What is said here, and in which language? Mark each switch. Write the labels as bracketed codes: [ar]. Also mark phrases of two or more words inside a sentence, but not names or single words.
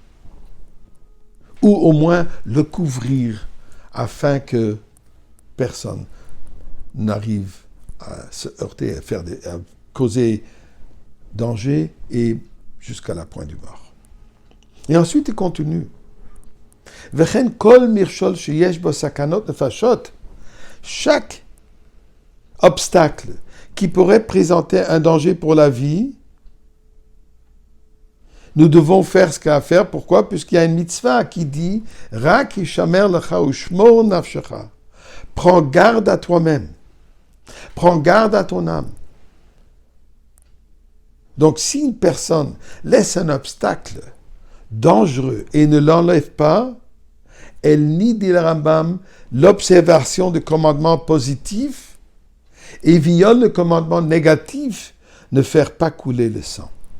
[fr] Ou au moins le couvrir afin que personne n'arrive à se heurter, à causer danger et jusqu'à la pointe du mort. Et ensuite il continue. [he] וכן כל מכשול שיש בו סכנות נפשות. [fr] Chaque obstacle qui pourrait présenter un danger pour la vie, nous devons faire ce qu'il y a à faire. Pourquoi? Puisqu'il y a une mitzvah qui dit « [he] רק השמר לך ושמור נפשך [fr] » Prends garde à toi-même. Prends garde à ton âme. Donc, si une personne laisse un obstacle dangereux et ne l'enlève pas, elle nie, dit le Rambam, l'observation du commandement positif et viole le commandement négatif, ne faire pas couler le sang.